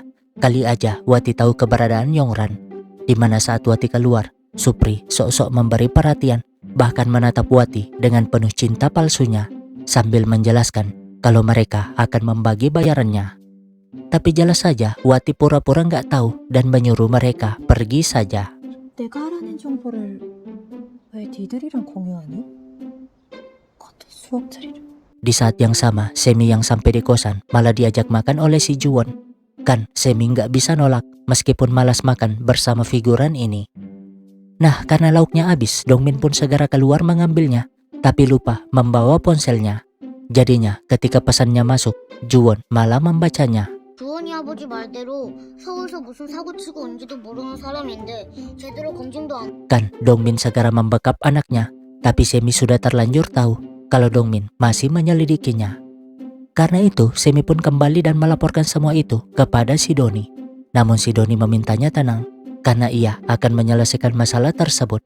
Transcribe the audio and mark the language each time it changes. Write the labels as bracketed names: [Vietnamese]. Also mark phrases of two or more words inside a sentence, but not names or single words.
[Indonesian] Kali aja Wati tahu keberadaan Yongran. Di mana saat Wati keluar, Supri sok-sok memberi perhatian, bahkan menatap Wati dengan penuh cinta palsunya, sambil menjelaskan kalau mereka akan membagi bayarannya. Tapi jelas saja Wati pura-pura nggak tahu dan menyuruh mereka pergi saja. [Korean] 내가 알아낸 정보를 왜 니들이랑 공유하니? 같은 수학 자리를. [Indonesian] Di saat yang sama, Semi yang sampai di kosan malah diajak makan oleh si Juwon. Kan Semi nggak bisa nolak meskipun malas makan bersama figuran ini. Nah, karena lauknya habis, Dongmin pun segera keluar mengambilnya, tapi lupa membawa ponselnya. Jadinya ketika pesannya masuk, Juwon malah membacanya. [Korean] 주원이 아버지 말대로 서울서 무슨 사고 치고 온지도 모르는 사람인데 제대로 검진도 안. [Indonesian] Kan Dongmin segera membekap anaknya, tapi Semi sudah terlanjur tahu kalau Dongmin masih menyelidikinya. Karena itu, Semi pun kembali dan melaporkan semua itu kepada si Doni. Namun si Doni memintanya tenang, karena ia akan menyelesaikan masalah tersebut.